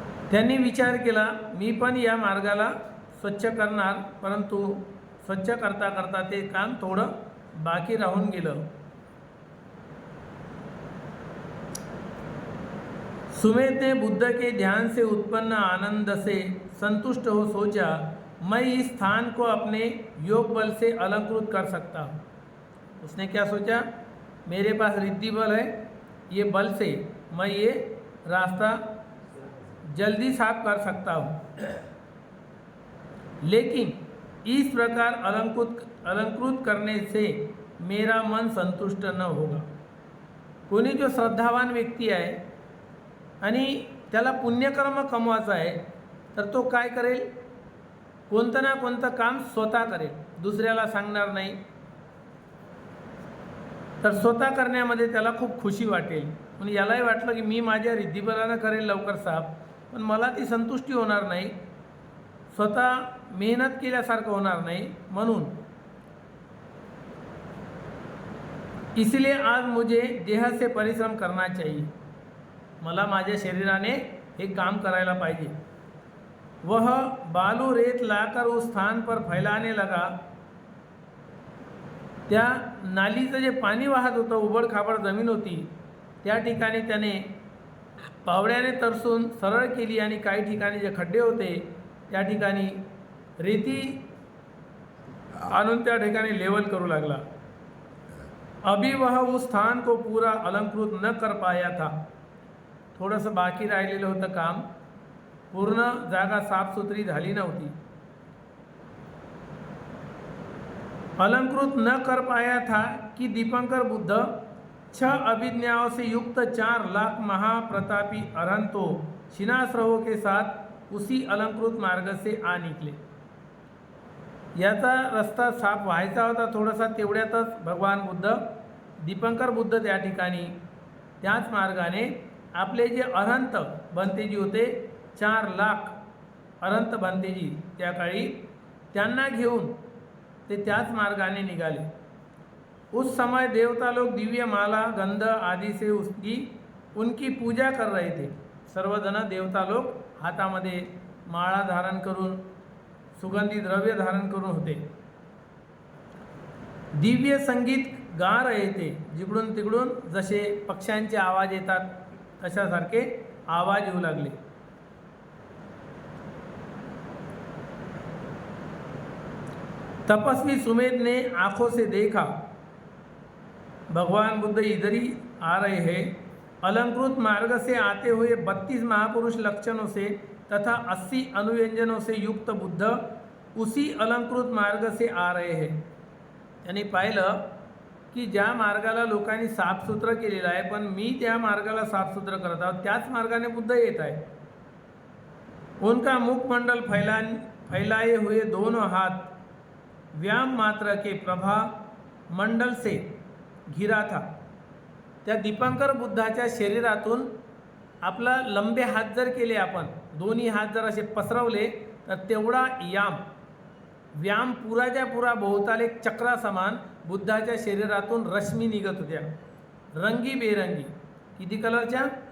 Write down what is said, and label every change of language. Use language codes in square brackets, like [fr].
[mr] त्यांनी विचार केला, मी पण या मार्गाला स्वच्छ करणार, परंतु स्वच्छ करता करता ते काम थोडं बाकी राहून गेलं। [hi] सुमेध ने बुद्ध के ध्यान से उत्पन्न आनंद से संतुष्ट हो सोचा, मैं इस स्थान को अपने योग बल से अलंकृत कर सकता हूँ। उसने क्या सोचा, मेरे पास रिद्धि बल है, ये बल से मैं ये रास्ता जल्दी साफ कर सकता हूँ, लेकिन इस प्रकार अलंकृत करने से मेरा मन संतुष्ट न होगा। [mr] कोणी जो श्रद्धावान व्यक्ती आहे आणि त्याला पुण्यकर्म कमवायचं आहे, तर तो काय करेल, कोणतं ना कोणतं काम स्वतः करेल, दुसऱ्याला सांगणार नाही। तर स्वतः करण्यामध्ये त्याला खूप खुशी वाटेल। म्हणून यालाही वाटलं की मी माझ्या रिद्धिबलानं करेल लवकर साफ, पण मला ती संतुष्टी होणार नाही, स्वतः मेहनत केल्यासारखं होणार नाही। [hi] म्हणून इसलिए आज मुझे देह से परिश्रम करना चाहिए, [mr] मला माझ्या शरीराने हे काम करायला पाहिजे। [hi] वह बालू रेत लाकर उस स्थान पर फैलाने लगा। [mr] त्या नालीचं जे पाणी वाहत होतं, उबडखाबड जमीन होती, त्या ठिकाणी त्याने पावड्याने तरसून सरळ केली आणि काही ठिकाणी जे खड्डे होते त्या ठिकाणी रेती आणून त्या ठिकाणी लेवल करू लागला. [hi] अभी वह उस स्थान को पूरा अलंकृत न कर पाया था. [mr] थोडंसं बाकी राहिलेलं होतं काम, पूर्ण जागा साफसुथरी झाली नव्हती. [hi] अलंकृत न कर पाया था कि दीपंकर बुद्ध 6 अभिज्ञाओं से युक्त 4 लाख महाप्रतापी अरहंतों शिनाश्रवों के साथ उसी अलंकृत मार्ग से आ निकले. [mr] याचा रस्ता साफ व्हायचा होता थोडासा, तेवढ्यातच भगवान बुद्ध, दीपंकर बुद्ध त्या ठिकाणी त्याच मार्गाने आपले जे अरहंत भंतेजी होते, 4 लाख अरहंत भंतेजी त्या काळी, त्यांना घेऊन ते त्याच मार्गाने निघाले. [hi] उस समय देवता लोग दिव्य माला गंध आदि से उनकी पूजा कर रहे थे. [mr] सर्वजण देवता लोग हातामध्ये माळा धारण करून, सुगंधी द्रव्य धारण करून होते. [hi] दिव्य संगीत गा रहे थे. [mr] जिकडून तिकडून जसे पक्ष्यांचे आवाज येतात तशासारखे आवाज येऊ लागले. [hi] तपस्वी सुमेध ने आंखों से देखा. भगवान बुद्ध इधर ही आ रहे हैं. अलंकृत मार्ग से आते हुए 32 महापुरुष लक्षणों से तथा 80 अनुव्यंजनों से युक्त बुद्ध उसी अलंकृत मार्ग से आ रहे हैं. [mr] त्यांनी पाहिलं की ज्या मार्गाला लोकांनी साफसुथरं केलेलं आहे, पण मी त्या मार्गाला साफसुथरं करत आहोत, त्याच मार्गाने बुद्ध येत आहे. [hi] उनका मुखमंडल फैलाए हुए दोनों हाथ व्याम मात्र के प्रभा मंडल से घिरा था. [mr] त्या दीपंकर बुद्धाच्या शरीरातून आपला लंबे हात जर केले, आपण दोन्ही हात जर असे पसरवले, तर तेवढा व्याम पुराच्या पुरा भोवताल एक चक्रा समान बुद्धाच्या शरीरातून रश्मी निघत होत्या, रंगीबेरंगी. किती कलरच्या?